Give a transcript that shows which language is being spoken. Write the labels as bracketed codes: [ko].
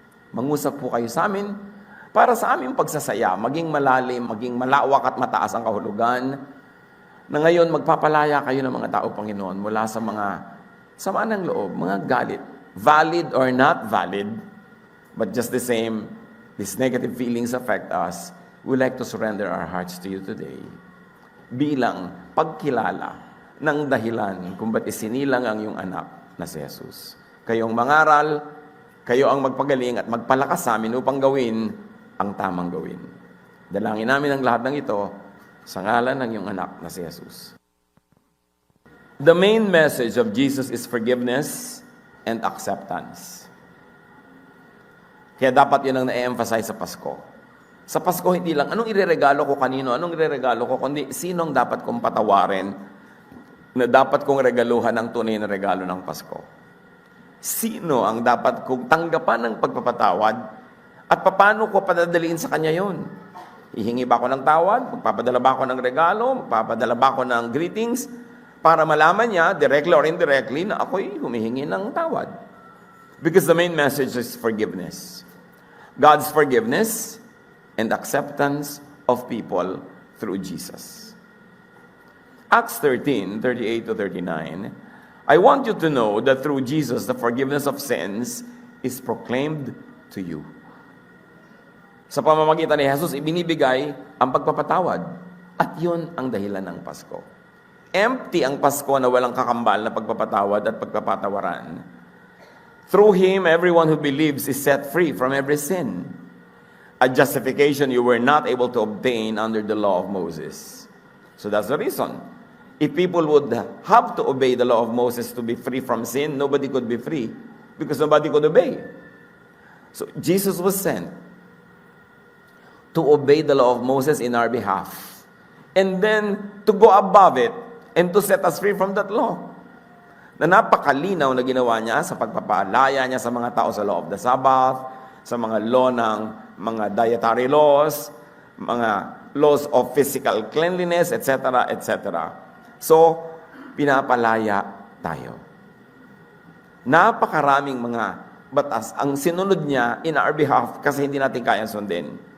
[tl] Mangusap po kayo sa amin para sa aming pagsasaya, maging malalim, maging malawak at mataas ang kahulugan, na ngayon magpapalaya kayo ng mga tao, Panginoon, mula sa mga sama ng loob, mga galit, [en] valid or not valid, but just the same, these negative feelings affect us. We like to surrender our hearts to you today. [tl] Bilang pagkilala ng dahilan kung ba't isinilang ang iyong anak na si Jesus. Kayong mangaral, kayo ang magpagaling at magpalakas sa amin upang gawin ang tamang gawin. Dalangin namin ang lahat ng ito sa ngalan ng iyong anak na si Jesus. [en] The main message of Jesus is forgiveness and acceptance. [tl] Kaya dapat yun ang na-emphasize sa Pasko. Sa Pasko, hindi lang, anong ireregalo ko kanino, anong ireregalo ko, kundi sinong dapat kong patawarin na dapat kong regaluhan ng tunay na regalo ng Pasko. Sino ang dapat kong tanggapan ng pagpapatawad at paano ko padadaliin sa kanya yon? Hihingi ba ako ng tawad? Magpapadala ba ako ng regalo? Magpapadala ba ako ng greetings? Para malaman niya, [en] directly or indirectly, [tl] na ako'y humihingi ng tawad. [en] Because the main message is forgiveness. God's forgiveness and acceptance of people through Jesus. Acts 13:38-39, I want you to know that through Jesus, the forgiveness of sins is proclaimed to you. [tl] Sa pamamagitan ni Jesus, ibinibigay ang pagpapatawad. At yun ang dahilan ng Pasko. Empty ang Pasko na walang kakambal na pagpapatawad at pagpapatawaran. [en] Through Him, everyone who believes is set free from every sin. A justification you were not able to obtain under the law of Moses. So that's the reason. If people would have to obey the law of Moses to be free from sin, nobody could be free because nobody could obey. So Jesus was sent to obey the law of Moses in our behalf. And then to go above it and to set us free from that law. [tl] Na napakalinaw na ginawa niya sa pagpapaalaya niya sa mga tao sa [en] law of the Sabbath, [tl] sa mga law ng mga dietary laws, mga [en] laws of physical cleanliness, [tl] etc., etc. So, pinapalaya tayo. Napakaraming mga batas ang sinunod niya [en] in our behalf [tl] kasi hindi natin kaya sundin.